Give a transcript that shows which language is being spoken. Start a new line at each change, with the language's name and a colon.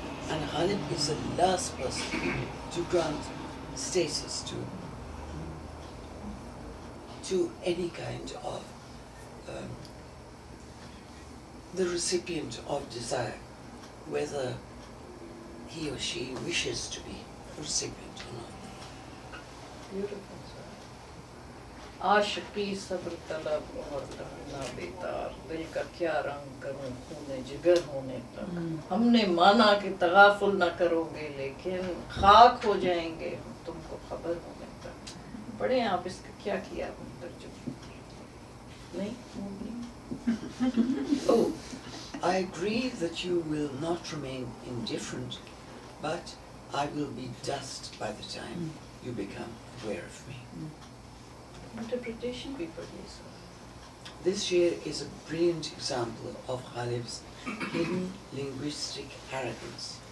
English: And Ghalib is the last person to grant stasis to any kind of the recipient of desire, whether he or she wishes to be a recipient or not. Beautiful, sir.
Hindi: आशिकी सब्र तलब और रहना बेतार, दिल का क्या रंग करूं खूने जिगर होने तक. हमने माना कि तगाफुल न करोगे, लेकिन खाक हो जाएंगे हम तुमको खबर होने तक. पढ़े आप इसका क्या किया आपने तर्जुमा? नहीं?
English: Oh, I agree that you will not remain indifferent, but I will be dust by the time you become aware of me.
Hindi: Interpretation भी पढ़िए sir.
English: This here is a brilliant example of Ghalib's hidden linguistic arrogance.